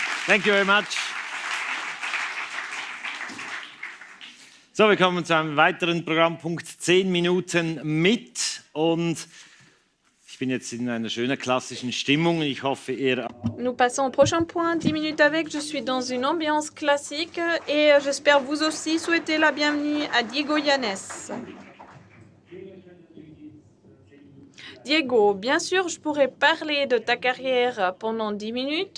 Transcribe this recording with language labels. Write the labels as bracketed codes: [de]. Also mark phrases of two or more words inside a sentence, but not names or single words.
[en] Thank you very much. [de] So, wir kommen zu einem weiteren Programmpunkt, 10 Minuten mit. Und ich bin jetzt in einer schönen klassischen Stimmung. Ich hoffe, ihr... [fr] Nous passons au prochain point, 10 minutes avec. Je suis dans une ambiance classique et j'espère vous aussi souhaiter la bienvenue à Diego Yanes. Diego, bien sûr, je pourrais parler de ta carrière pendant 10 minutes.